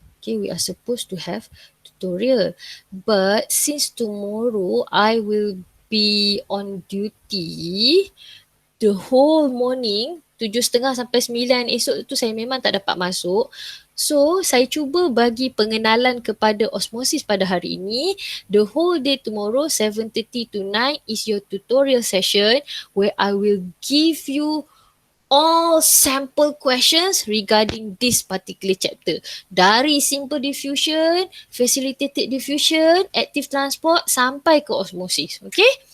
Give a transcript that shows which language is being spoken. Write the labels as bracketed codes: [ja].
[en] Okay, we are supposed to have tutorial. But since tomorrow I will be on duty the whole morning, [ms] 7.30 sampai 9 esok tu saya memang tak dapat masuk. So, saya cuba bagi pengenalan kepada osmosis pada hari ini. [en] The whole day tomorrow, 7:30 to 9 is your tutorial session where I will give you all sample questions regarding this particular chapter. [ms] Dari simple diffusion, facilitated diffusion, active transport sampai ke osmosis. Okay?